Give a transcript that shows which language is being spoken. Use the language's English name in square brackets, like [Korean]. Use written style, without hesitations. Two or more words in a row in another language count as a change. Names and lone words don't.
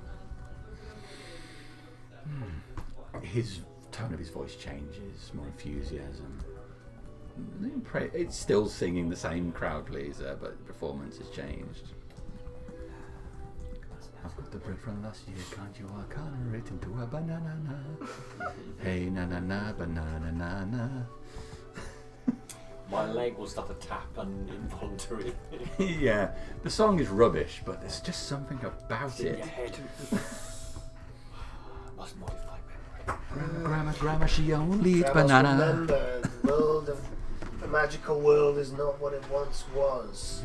[English] His tone of his voice changes, more enthusiasm. It's still singing the same crowd pleaser, but the performance has changed. I've got the bread from last year, can't you walk on it into a banana? Hey, na na na, banana na na. My leg will start to tap and involuntary. Yeah, the song is rubbish, but there's just something about It's in it. your head. Must modify memory. Grandma, she only eats Grandma's banana. Remember, the magical world is not what it once was.